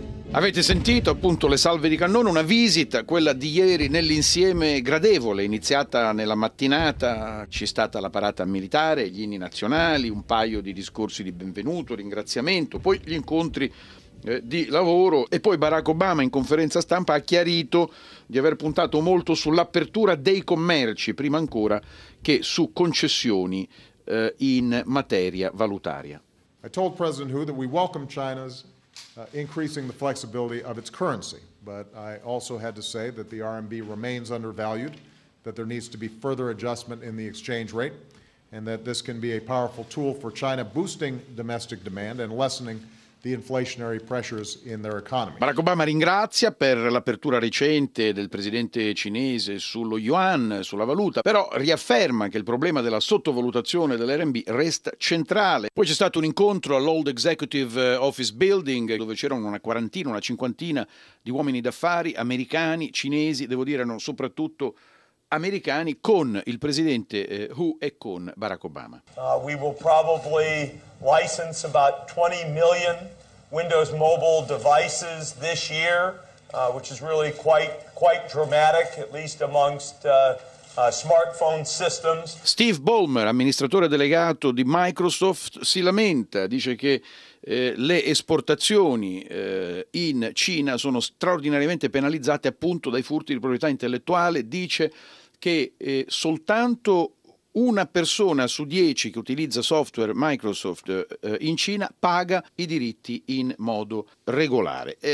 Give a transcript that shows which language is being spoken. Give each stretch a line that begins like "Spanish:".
Italian: Avete sentito appunto le salve di cannone, una visita, quella di ieri, nell'insieme gradevole, iniziata nella mattinata, c'è stata la parata militare, gli inni nazionali, un paio di discorsi di benvenuto, ringraziamento, poi gli incontri di lavoro e poi Barack Obama in conferenza stampa ha chiarito di aver puntato molto sull'apertura dei commerci, prima ancora che su concessioni in materia valutaria.
English: I told President Hu that we welcome China's increasing the flexibility of its currency, but I also had to say that the RMB remains undervalued, that there needs to be further adjustment in the exchange rate, and that this can be a powerful tool for China boosting domestic demand and lessening the inflationary pressures in their economy.
Italian: Barack Obama ringrazia per l'apertura recente del presidente cinese sullo yuan, sulla valuta, però riafferma che il problema della sottovalutazione dell'RMB resta centrale. Poi c'è stato un incontro all'Old Executive Office Building dove c'erano una cinquantina di uomini d'affari americani, cinesi, devo dire erano soprattutto americani, con il presidente Hu e con Barack Obama.
English: We will probably license about 20 million Windows Mobile devices this year, which is really quite dramatic, at least amongst smartphone systems.
Italian: Steve Ballmer, amministratore delegato di Microsoft, si lamenta, dice che le esportazioni in Cina sono straordinariamente penalizzate appunto dai furti di proprietà intellettuale, dice che soltanto una persona su 10 che utilizza software Microsoft in Cina paga i diritti in modo regolare.